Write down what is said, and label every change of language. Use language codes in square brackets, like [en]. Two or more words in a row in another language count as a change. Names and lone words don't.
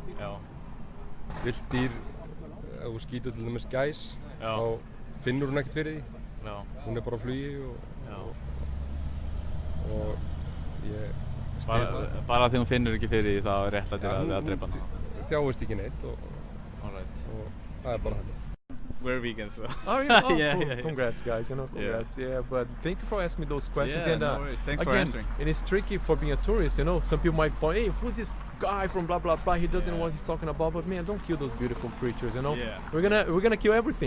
[is] Villt dýr, ef þú skýtur til dæmis gæs, þá finnur hún ekkert fyrir því. Hún er bara á flugi og ég styð það. Bara því hún finnur ekki fyrir því þá er réttlætið að drepa hana? Þjáist ekki neitt og það er bara þetta. [en] We're vegans, so. Oh, yeah. Oh, yeah, cool. yeah. Congrats, guys. Congrats. Yeah, but thank you for asking me those questions. Yeah, and no worries. Thanks for again, answering. And it's tricky for being a tourist. Some people might point, hey, who's this guy from blah blah blah? He doesn't know what he's talking about. But man, don't kill those beautiful creatures. Yeah. We're gonna kill everything.